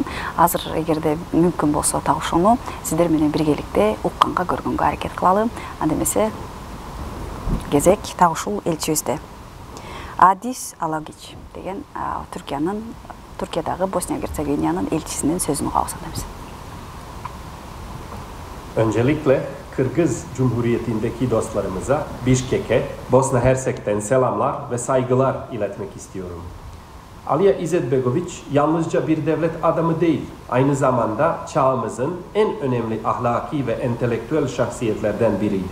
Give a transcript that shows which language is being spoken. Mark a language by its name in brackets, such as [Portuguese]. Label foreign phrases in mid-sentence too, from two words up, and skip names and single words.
[Kyrgyz] Азыр эгерде мүмкүн болсо так ошону сиздер менен биргеликте укканга көргөнгө аракет кылалы. Анда эмесе кезек так ушул элчибизде. Адис Алагич деген Түркиядагы Босния Герцеговинянын элчисинин сөзүн угабыз. [Turkish] Öncelikle Kırgız Cumhuriyeti'ndeki dostlarımıza Bişkek'e, Bosna Hersek'ten selamlar ve saygılar iletmek istiyorum. Aliya İzetbegoviç yalnızca bir devlet adamı değil, aynı zamanda çağımızın en önemli ahlaki ve entelektüel şahsiyetlerden biriydi.